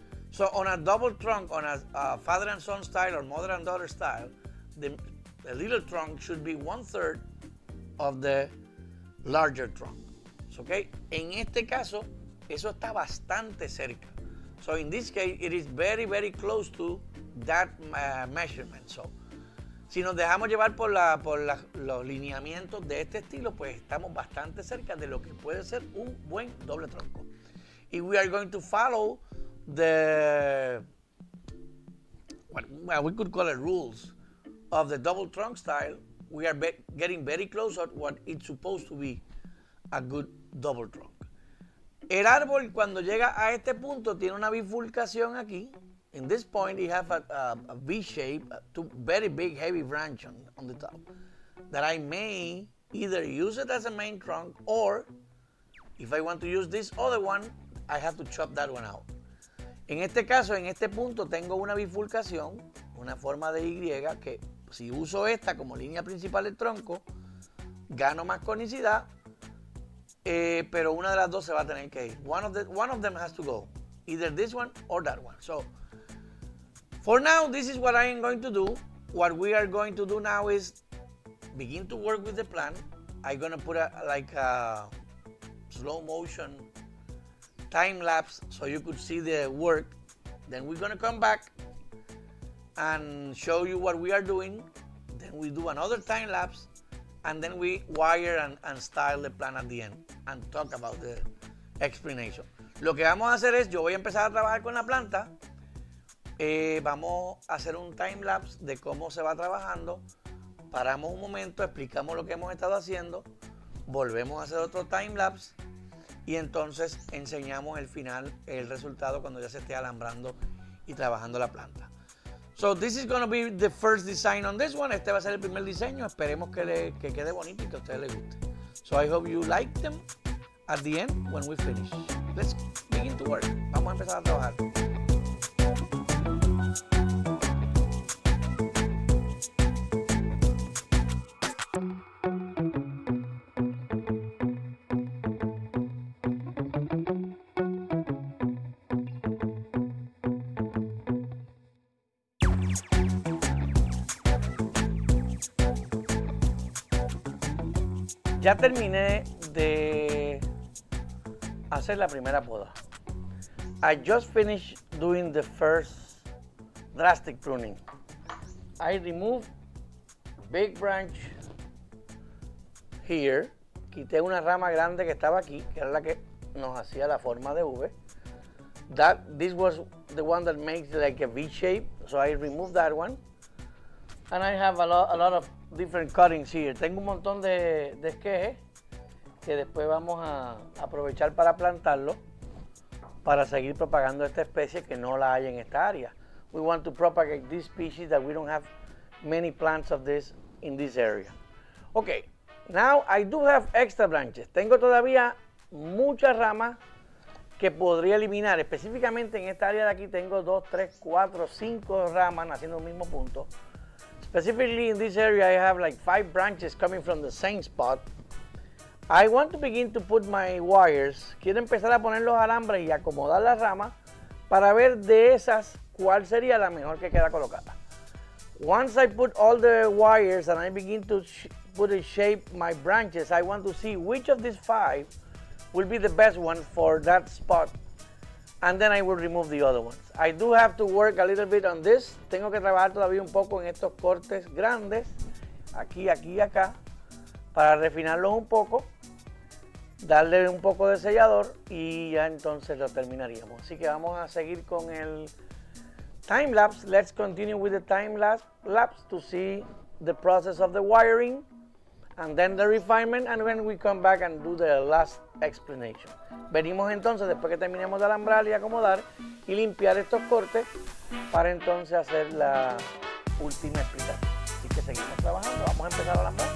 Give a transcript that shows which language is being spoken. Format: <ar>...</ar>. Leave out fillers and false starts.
<en>So on a double trunk, on a father and son style or mother and daughter style, the little trunk should be 1/3 of the larger trunk. Okay?</en> <es>En este caso, eso está bastante cerca.</es> <en>So in this case, it is very, very close to that measurement.</en> <es>So, si nos dejamos llevar por los lineamientos de este estilo, pues estamos bastante cerca de lo que puede ser un buen doble tronco.</es> <en>If we are going to follow the, well, we could call it rules of the double trunk style, we are getting very close to what it's supposed to be a good double trunk.</en> <es>El árbol, cuando llega a este punto, tiene una bifurcación aquí.</es> <en>In this point, it has a V shape, 2 very big, heavy branch on the top that I may either use it as a main trunk or If I want to use this other one, I have to chop that one out.</en> <es>En este caso, en este punto, tengo una bifurcación, una forma de Y que si uso esta como línea principal del tronco, gano más conicidad, pero una de las dos se va a tener que ir.</es> <en>One of them has to go. Either this one or that one. So, for now, this is what I am going to do. What we are going to do now is begin to work with the plan. I'm going to put a slow motion time lapse so you could see the work. Then we're going to come back and show you what we are doing. Then we do another time lapse, and then we wire and style the plan at the end and talk about the explanation.</en> <es>Lo que vamos a hacer es, yo voy a empezar a trabajar con la planta. Vamos a hacer un time lapse de cómo se va trabajando. Paramos un momento, explicamos lo que hemos estado haciendo, volvemos a hacer otro time lapse y entonces enseñamos el final, el resultado cuando ya se esté alambrando y trabajando la planta.</es> <en>So this is going to be the first design on this one.</en> <es>Este va a ser el primer diseño. Esperemos que quede bonito y que a ustedes les guste.</es> <en>So I hope you like them at the end when we finish. Let's begin to work.</en> <es>Vamos a empezar a trabajar. Ya terminé de hacer la primera poda.</es> <en>I just finished doing the first drastic pruning. I removed big branch here.</en> <es>Quité una rama grande que estaba aquí, que era la que nos hacía la forma de V.</es> <en>This was the one that makes like a V shape, so I removed that one. And I have a lot of different cuttings here.</en> <es>Tengo un montón de esquejes que después vamos a aprovechar para plantarlo para seguir propagando esta especie que no la hay en esta área.</es> <en>We want to propagate this species that we don't have many plants of this in this area. Okay, now I do have extra branches.</en> <es>Tengo todavía muchas ramas que podría eliminar. Específicamente en esta área de aquí tengo 2, 3, 4, 5 ramas haciendo el mismo punto.</es> <en>Specifically in this area, I have like 5 branches coming from the same spot. I want to begin to put my wires.</en> <es>Quiero empezar a poner los alambres y acomodar las ramas para ver de esas cuál sería la mejor que queda colocada.</es> <en>Once I put all the wires and I begin to put and shape my branches, I want to see which of these 5 will be the best one for that spot. And then I will remove the other ones. I do have to work a little bit on this.</en> <es>Tengo que trabajar todavía un poco en estos cortes grandes, aquí, aquí y acá, para refinarlos un poco, darle un poco de sellador y ya entonces lo terminaríamos. Así que vamos a seguir con el time lapse.</es> <en>Let's continue with the time lapse to see the process of the wiring and then the refinement, and when we come back and do the last explanation.</en> <es>Venimos entonces después que terminemos de alambrar y acomodar y limpiar estos cortes para entonces hacer la última explicación. Así que seguimos trabajando, vamos a empezar a alambrar.</es>